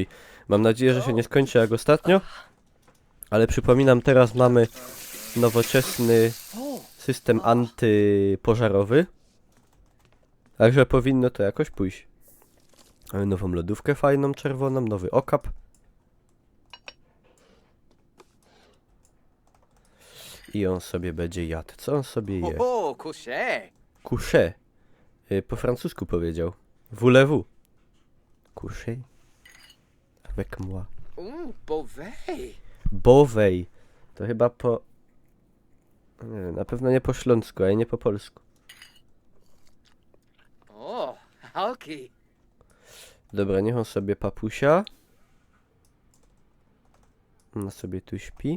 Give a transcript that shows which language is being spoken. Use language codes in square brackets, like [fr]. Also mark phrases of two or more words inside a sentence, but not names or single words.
[pl] Mam nadzieję, że się nie skończy jak ostatnio. Ale przypominam, teraz mamy nowoczesny system antypożarowy. Także powinno to jakoś pójść. Mamy nową lodówkę fajną, czerwoną, nowy okap. I on sobie będzie jadł. Co on sobie je? Oh, couché. Couché. Po francusku powiedział. [fr] Voulez-vous? Couché. Avec moi. [pl] Beauvais. Bowej. To chyba po... Nie wiem, na pewno nie po śląsku, a nie po polsku. Oh, Halki. Dobra, niech on sobie papusia. Ona sobie tu śpi.